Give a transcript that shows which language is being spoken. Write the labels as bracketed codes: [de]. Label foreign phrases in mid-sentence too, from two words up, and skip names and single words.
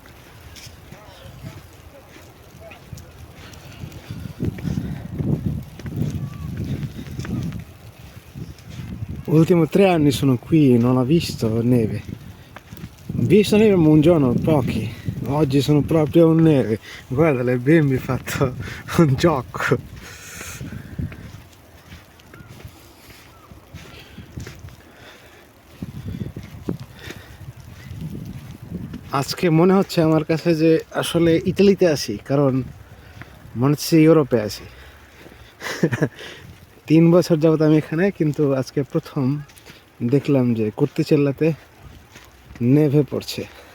[it] Ultimi 3 anni sono qui, non ho visto neve. Ho visto neve ma un giorno, pochi. Oggi sono proprio neve. Guarda, le bimbi fatto un gioco. [bn] আজকে মনে হচ্ছে আমার কাছে যে আসলে ইতালিতে আছি, কারণ মনে হচ্ছে ইউরোপে আছি। 3 বছর যাবত আমি এখানে, কিন্তু আজকে প্রথম দেখলাম যে কুর্তিচেল্লাতে নেভে পড়ছে।